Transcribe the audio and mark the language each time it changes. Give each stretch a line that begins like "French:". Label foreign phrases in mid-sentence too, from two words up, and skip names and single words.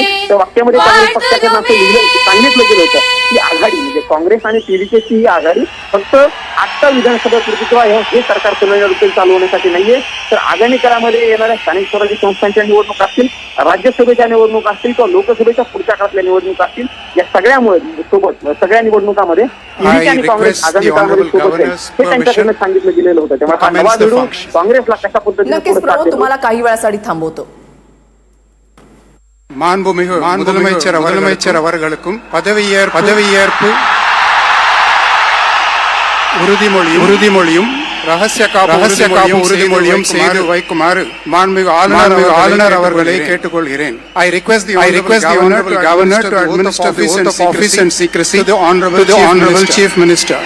Marathi: त्या वाक्यामध्ये काँग्रेस पक्षाकडनं असं सांगितलं गेलं होतं की आघाडी म्हणजे काँग्रेस आणि टीव्हीची ही आघाडी फक्त आता विधानसभा पुरती किंवा हे सरकार तमिळनाडूतील चालवण्यासाठी नाहीये, तर आगामी काळामध्ये येणाऱ्या स्थानिक स्वराज्य संस्थांच्या निवडणूक असतील, राज्यसभेच्या निवडणूक असतील किंवा लोकसभेच्या पुढच्या काळातल्या निवडणूक असतील, या सगळ्यामुळे सोबत सगळ्या निवडणुकांमध्ये आणि काँग्रेस आगामी काळामध्ये सोबत आहे हे त्यांच्याकडनं सांगितलं गेलेलं होतं. त्यामुळे हा नवा भिडू काँग्रेसला कशा पद्धतीने तुम्हाला काही वेळासाठी थांबवतो.
Tamil: மாண்புமிகு முதலமைச்சர் அவர்களுக்கும் பதவியேற்பு உறுதிமொழியும் ரகசிய காப்பு உறுதிமொழியும் செய்து வைக்குமாறு மாண்புமிகு ஆளுநர் அவர்களை கேட்டுக்கொள்கிறேன்.
English: I request the honorable governor to administer the oath of office and secrecy to the honorable chief minister.